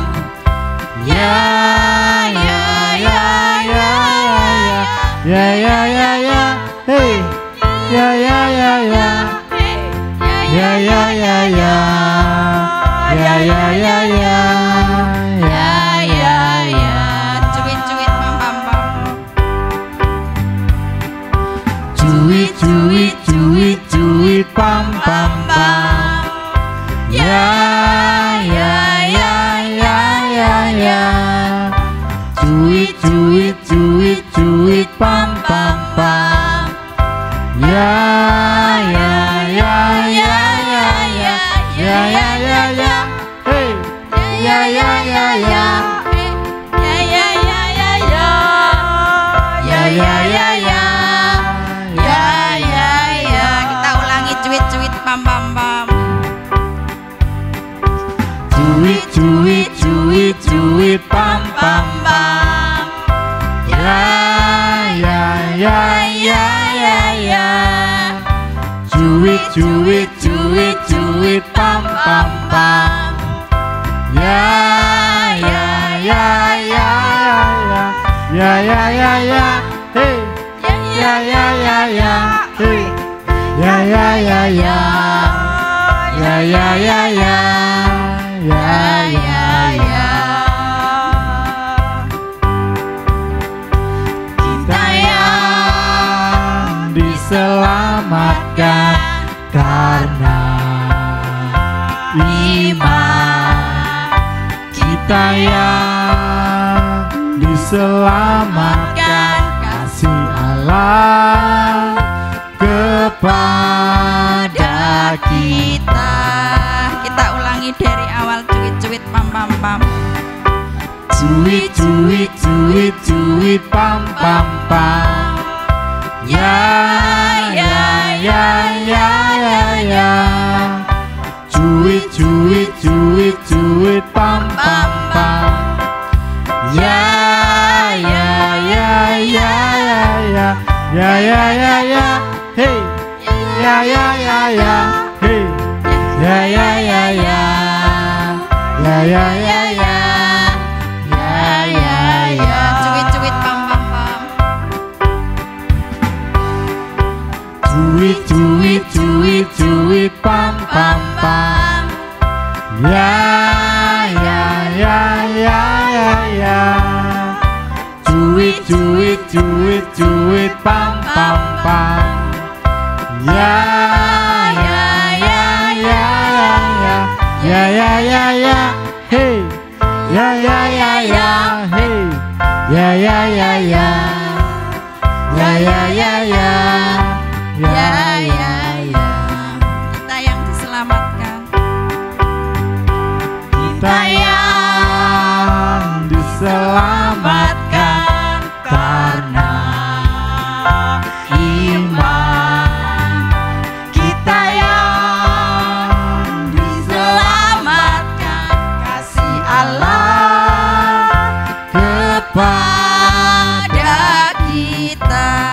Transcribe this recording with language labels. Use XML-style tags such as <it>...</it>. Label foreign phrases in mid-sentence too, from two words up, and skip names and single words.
<id>Ya ya ya ya ya ya ya ya. Hey. Ya ya ya ya. Ya ya ya ya. Ya ya ya ya. Ya ya ya. Cuit cuit pam pam pam. Cuit cuit cuit cuit pam pam pam. Ya ya ya ya ya ya. Cuit cuit cuit cuit pam pam pam. Ya ya ya ya ya ya. Ya ya ya ya. Hey. Ya ya ya ya. Ya ya ya ya ya. Ya ya ya ya. Ya ya ya. Kita ulangi cuit cuit pam pam pam. Cuit cuit cuit cuit pam pam pam. Ya ya ya ya ya ya. Cuit cuit cuit cuit pam pam pam. Ya ya ya ya ya. Ya ya ya ya. Hey. Ya ya ya ya. Hey. Ya ya ya ya. Ya ya ya ya. Ya ya ya. Kita yang diselamatkan karena iman. Kita yang diselamatkan kasih Allah kepada kita. Kita ulangi dari awal cuit cuit pam pam pam. Cuit cuit cuit cuit pam pam pam. Ya ya ya ya ya ya. Cuit cuit cuit cuit pam pam pam. Ya ya ya ya ya ya. Ya ya ya ya. Hey. Ya ya ya ya. Hey. Ya ya ya ya. Ya ya ya ya. Ya ya ya. Cuit cuit pam pam pam. Cuit cuit cuit cuit pam pam pam. Ya ya ya ya ya ya. Cuit cuit cuit cuit pam pam pam. Ya ya ya ya ya. Ya ya ya ya. Hey. Ya ya ya ya. Hey. Ya ya ya ya. Ya ya ya ya. Ya ya ya. Kita yang diselamatkan. Kita yang diselamatkan karena iman. Kita yang diselamatkan kasih Allah kepada kita.</id>